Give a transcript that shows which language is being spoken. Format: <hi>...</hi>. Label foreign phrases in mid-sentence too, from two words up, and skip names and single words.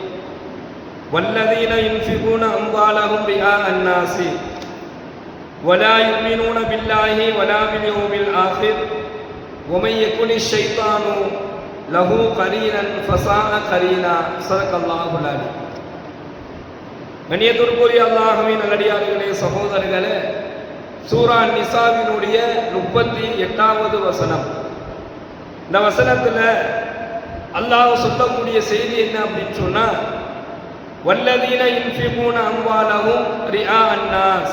<ar>والذين ينفقون أموالهم رئاء الناس ولا يؤمنون بالله ولا باليوم الآخر ومن يكن الشيطان له قرينا فساء قرينا. صدق الله العليم.</ar> <ta>கண்ணியத்திற்குரிய அல்லாஹ்வின் நல்லடியார்களே, சகோதரர்களே, சூரா நிசாவினுடைய 38வது வசனம். இந்த வசனத்துல அல்லாஹ் சொல்லக்கூடிய செய்தி என்ன அப்படின்னு சொன்னா,</ta> <ar>والذين ينفقون أموالهم رئاء الناس,</ar>